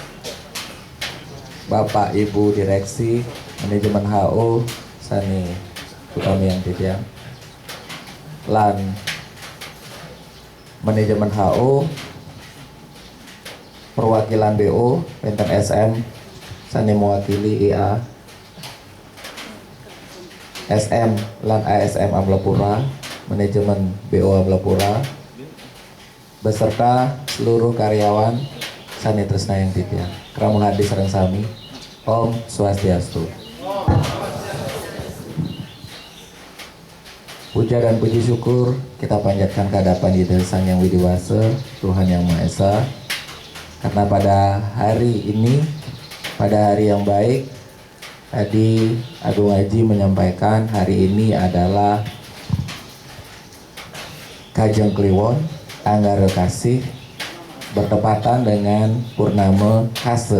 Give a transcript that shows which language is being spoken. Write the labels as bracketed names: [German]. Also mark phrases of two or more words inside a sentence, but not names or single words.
[Balinese] Bapak Ibu Direksi Manajemen HO sane utami yang titiang, lan Manajemen HO perwakilan BO enten SM sane mewakili IA SM lan ASM Amlapura, manajemen BO Amlapura beserta seluruh karyawan sane tresna yang titiang. Kramun hadis sareng sami. [Sanskrit] Om Swastiastu. [Indonesian] Puja dan puji syukur kita panjatkan kehadapan Ida Sang Yang Widiwasa, Tuhan Yang Maha Esa, karena pada hari ini, pada hari yang baik, tadi Agung Haji menyampaikan hari ini adalah Kajeng Kliwon Anggara Kasih bertepatan dengan Purnama Kase.